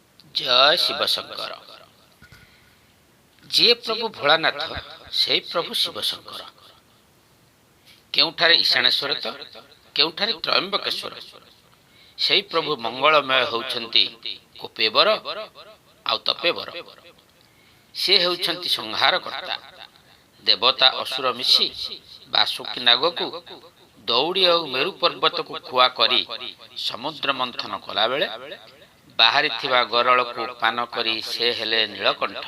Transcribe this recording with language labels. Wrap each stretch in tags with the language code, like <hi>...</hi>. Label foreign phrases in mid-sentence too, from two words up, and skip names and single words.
<or>ଜୟ ଶିବ ଶଙ୍କର। ଯେ ପ୍ରଭୁ ଭୋଳାନାଥ ସେ ପ୍ରଭୁ ଶିବ ଶଙ୍କର। କେଉଁଠାରେ ଈଶାନେଶ୍ୱର ତ କେଉଁଠାରେ ତ୍ରୟମ୍ବକେଶ୍ୱର। ସେ ପ୍ରଭୁ ମଙ୍ଗଳମୟ ହୁଅନ୍ତି କୋପେବର ଆଉ ତପେବର। ସେ ହୁଅନ୍ତି ସଂହାର କର୍ତ୍ତା। ଦେବତା ଅସୁର ମିଶି ବାସୁକି ନାଗକୁ ଦଉଡ଼ି ଔର ମେରୁ ପର୍ବତକୁ ଖୁଆ କରି ସମୁଦ୍ର ମନ୍ଥନ କଲା ବେଳେ ବାହାରି ଥିବା ଗରଳକୁ ପାନ କରି ସେ ହେଲେ ନୀଳକଣ୍ଠ।</or>